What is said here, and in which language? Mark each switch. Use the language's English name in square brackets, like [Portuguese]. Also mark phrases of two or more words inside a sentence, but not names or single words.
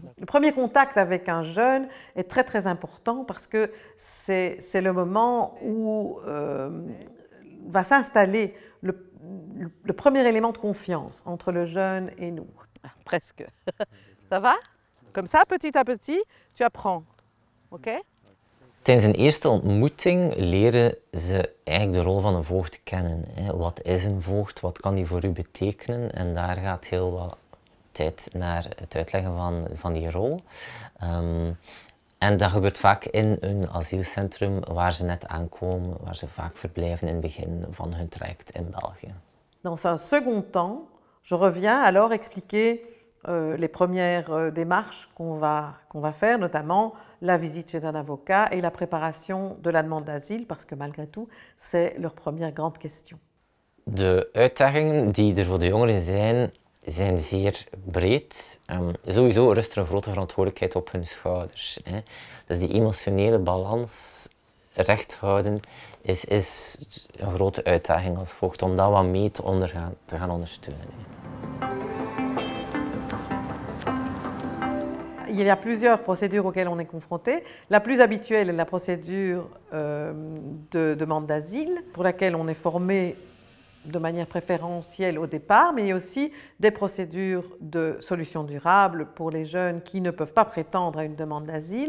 [French] Le premier contact avec un jeune est très très important parce que c'est le moment où va s'installer le premier élément de confiance entre le jeune et nous. Presque. Ça va? Comme ça, petit à petit, tu apprends. OK? [Dutch] Tijdens een eerste ontmoeting leren ze eigenlijk de rol van een voogd kennen. Wat is een voogd? Wat kan die voor u betekenen? En daar gaat heel wat tijd naar het uitleggen van die rol. En dat gebeurt vaak in een asielcentrum waar ze net aankomen, waar ze vaak verblijven in het begin van hun traject in België. [French] Dans un second temps, je reviens alors expliquer les premières démarches qu'on va faire, notamment la visite chez un avocat et la préparation de la demande d'asile, parce que malgré tout, c'est leur première grande question. [Dutch] De uitdagingen die er voor de jongeren zijn zeer breed. Sowieso rust er een grote verantwoordelijkheid op hun schouders. Dus die emotionele balans recht houden is een grote uitdaging als voogd, om dat wat mee te gaan ondersteunen. [French] Il y a plusieurs procédures auxquelles on est confronté. La plus habituelle est la procédure de demande d'asile, pour laquelle on est formé de manière préférentielle au départ, mais il y a aussi des procédures de solution durable pour les jeunes qui ne peuvent pas prétendre à une demande d'asile.